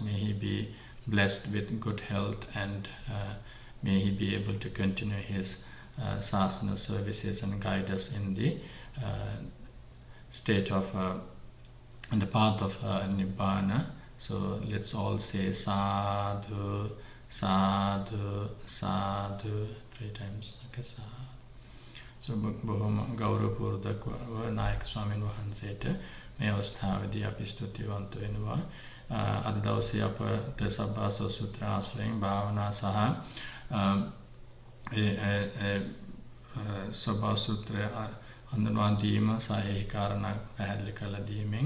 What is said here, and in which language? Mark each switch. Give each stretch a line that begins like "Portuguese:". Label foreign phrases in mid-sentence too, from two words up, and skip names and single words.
English: May he be blessed with good health, and may he be able to continue his sasana services and guide us in the state of in the path of Nibbana. So let's all say sadhu, sadhu, sadhu 3 times. Okay, sadhu.
Sinhala: So බොහොම ගෞරවපූර්වක නායක ස්වාමීන් වහන්සේට මේ අවස්ථාවේදී අපි ස්තුතිවන්ත වෙනවා. අද දවසේ අපට සබ්බාසව සූත්‍ර ආශ්‍රයෙන් භාවනා සහ සබ්බාසව සූත්‍රය හඳුන්වා දීම සහ ඒ කාරණා පැහැදිලි කරලා දීමෙන්